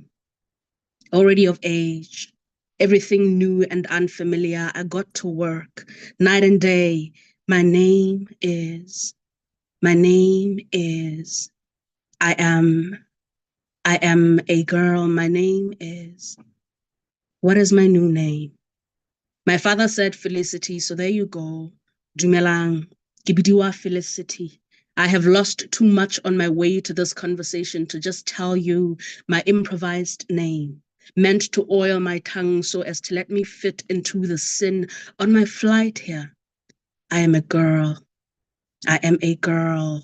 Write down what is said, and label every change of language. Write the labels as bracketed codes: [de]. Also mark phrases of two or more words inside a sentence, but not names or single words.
[en] Already of age, everything new and unfamiliar, I got to work night and day. My name is, I am a girl. My name is, what is my new name? My father said Felicity, so there you go. [tn] Dumelang, ke bidiwa Felicity. [en] I have lost too much on my way to this conversation to just tell you my improvised name, meant to oil my tongue so as to let me fit into the sin on my flight here. I am a girl. I am a girl.